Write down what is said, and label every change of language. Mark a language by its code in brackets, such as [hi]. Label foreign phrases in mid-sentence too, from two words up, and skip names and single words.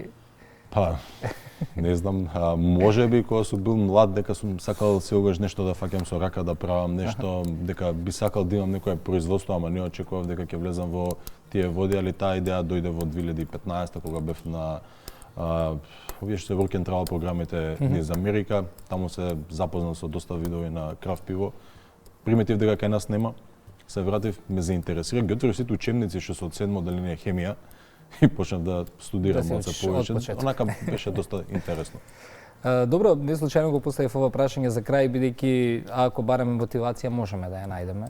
[mk] па не знам, можеби кога сум бил млад дека сум сакал секогаш нешто да фаќам со рака, да правам нешто, дека би сакал да имам некое производство, ама не очекував дека ќе влезам во тие води, али таа идеја дојде во 2015 кога бев на овие што се [en] work and travel [mk] програмите низ Америка, таму се запознав со доста видови на крафт пиво. Приметив дека кај нас нема, се вратив, ме заинтересира, ги отворив сите учебници што се од 7 одделение хемија и почнав да студирам малце повеќе. Онака беше доста интересно. Добро, не случајно го поставив ова прашање за крај, бидејќи ако бараме мотивација можеме да ја најдеме.